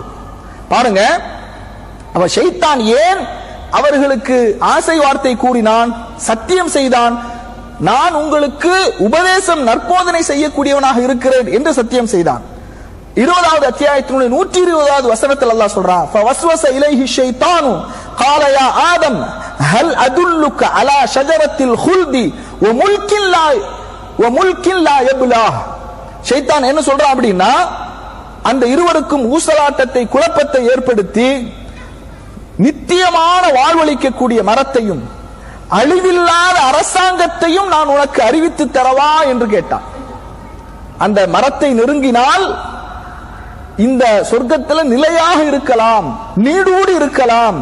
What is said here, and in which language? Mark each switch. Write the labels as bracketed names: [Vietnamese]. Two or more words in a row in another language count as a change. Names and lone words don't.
[Tamil] பாருங்க, அவ ஷைத்தான் ஏன் அவர்களுக்கு ஆசை வார்த்தை கூறினான், சத்தியம் செய்தான், நான் உங்களுக்கு உபதேசம் நற்போதனை செய்யக்கூடியவனாக இருக்கிறேன் என்று சத்தியம் செய்தான். 20வது அத்தியாயத்தினுடைய 120வது வசனத்தில் அல்லாஹ் சொல்றான், [Arabic] فوسوس إليه الشيطان قال يا آدم هل أدلك على شجرة الخلد وملك لا يبلى. [Tamil] ஷைத்தான் என்ன சொல்றான் அப்படின்னா, அந்த இருவருக்கும் ஊசலாட்டத்தை, குழப்பத்தை ஏற்படுத்தி நித்தியமான வாழ்வளிக்கக்கூடிய மரத்தையும் அழிவில்லாத அரசாங்கத்தையும் நான் உனக்கு அறிவித்து தரவா என்று கேட்டான். அந்த மரத்தை நெருங்கினால் இந்த சொர்க்கத்தில் நிலையாக இருக்கலாம், நீடூடி இருக்கலாம்.